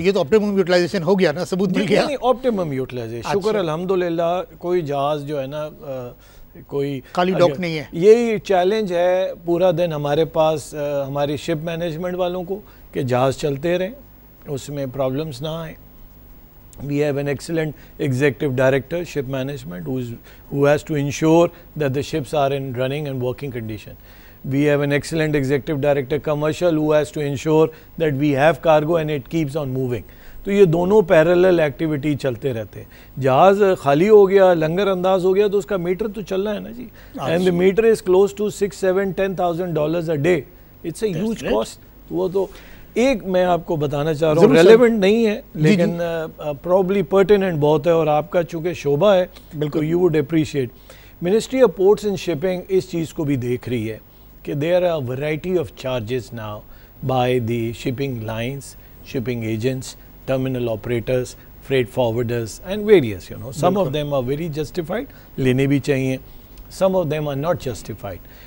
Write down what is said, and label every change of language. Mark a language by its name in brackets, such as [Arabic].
[Urdu] یہ تو optimum utilization ہو گیا نا, ثبوت مل گیا. نہیں, آپٹیمم یوٹیلائزیشن, شکر الحمدللہ. کوئی جہاز جو ہے نا کوئی خالی ڈاک نہیں ہے. یہی چیلنج ہے پورا دن ہمارے پاس ہماری شپ مینجمنٹ والوں کو, کہ جہاز چلتے رہیں, اس میں پرابلمز نہ آئیں. [English] We have an excellent executive director, ship management, who has to ensure that the ships are in running and working condition. We have an excellent executive director, commercial, who has to ensure that we have cargo and it keeps on moving. [Urdu] تو یہ دونوں parallel activity چلتے رہتے ہیں. جہاز خالی ہو گیا, لنگر انداز ہو گیا, تو اس کا میٹر تو چلنا ہے نا جی. [English] And the meter is close to $6,000-10,000 a day. It's a huge cost. [Urdu] وہ تو ایک میں آپ کو بتانا چاہ رہا ہوں, ریلیونٹ نہیں ہے لیکن پرابلی پرٹیننٹ بہت ہے, اور آپ کا چونکہ شعبہ ہے تو [English] You would appreciate. Ministry of ports and shipping [Urdu] اس چیز کو بھی دیکھ رہی ہے کہ [English] there are variety of charges now by the shipping lines, shipping agents, terminal operators, freight forwarders and various, you know, some of them are very justified, [Urdu] لینے بھی چاہیے, [English] some of them are not justified.